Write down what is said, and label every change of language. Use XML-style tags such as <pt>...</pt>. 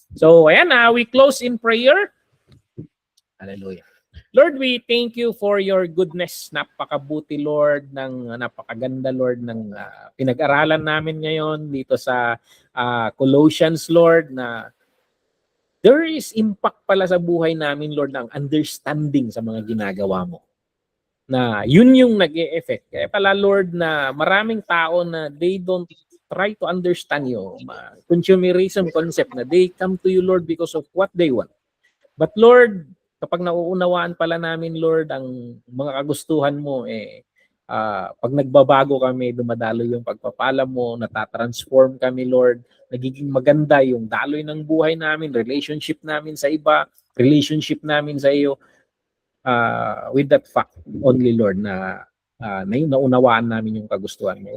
<en>So, ayan, we close in prayer. Hallelujah. Lord, we thank you for your goodness.</en> <tl>Napakabuti, Lord, napakaganda, Lord, ng pinag-aralan namin ngayon dito sa Colossians, Lord, na</tl> <en>there is impact</en> <tl>pala sa buhay namin, Lord, ng understanding sa mga ginagawa mo. Na yun yung nag-e-effect. Kaya pala, Lord, na maraming tao na</tl> <en>they don't try to understand you. Consumerism concept na they come to you, Lord, because of what they want.</en> <tl>But Lord, kapag nauunawaan pala namin, Lord, ang mga kagustuhan mo, pag nagbabago kami, dumadalo yung pagpapala mo, natatransform kami, Lord, nagiging maganda yung daloy ng buhay namin, relationship namin sa iba, relationship namin sa iyo,</tl> <en>with that fact only,</en> <tl>Lord, na naunawaan namin yung kagustuhan mo.</tl>